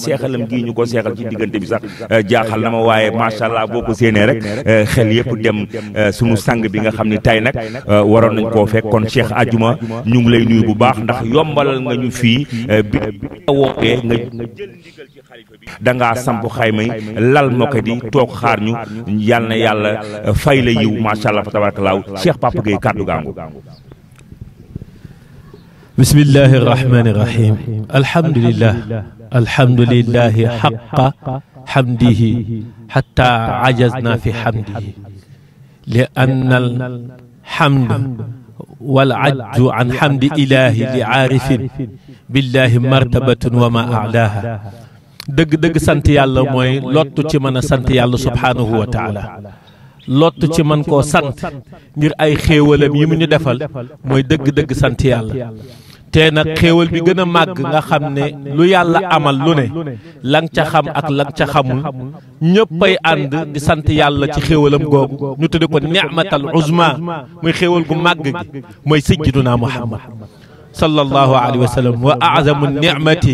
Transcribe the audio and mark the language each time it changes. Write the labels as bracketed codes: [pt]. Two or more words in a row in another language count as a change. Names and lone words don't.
[wo] seexalam gii ñu ko seexal ci diggante bi sax jaaxal na ma waaye [ar] ما شاء الله [wo] boo ko séenee rek xel yëpp dem sunu sang bi nga xam ni tey nag waroon nañ koo fekk kon Cheikh Adjuma ñu ngi lay nuyu bu baax ndax yombalal nga ñu fii bi nga wootee nga jël ndigal ci xalifa bi da ngaa samp xayma yi lal moke di toog xaar ñu yal na yàlla fay la yiw [ar] ما شاء الله [wo] fa tabarakallahu Cheikh Papa Gueye kàddu gaangu [ar] بسم الله الرحمن الرحيم الحمد لله الحمد لله حق حمده حتى عجزنا في حمده لأن الحمد والعجز عن حمد إله لعارف بالله مرتبة وما أعلاها [wo] dëgg dëgg sant yàlla mooy lott ci man a sant yàlla [ar] سبحانه وتعالى [wo] lott ci man koo sant ngir ay xéewalam yi mu ñu defal mooy dëgg-dëgg sant yàlla te nag xéewal bi gën a màgg nga xam ne lu yàlla amal lu ne la nga ca xam ak la nga ca xamul ñëppay ànd di sant yàlla ci xéewalam googu ñu tudde ko [ar] النعمة العظمى [wo] muy xéewal gu màgg gi mooy sayyiduna Muhammad [ar] صلى الله عليه وسلم وأعظم نعمة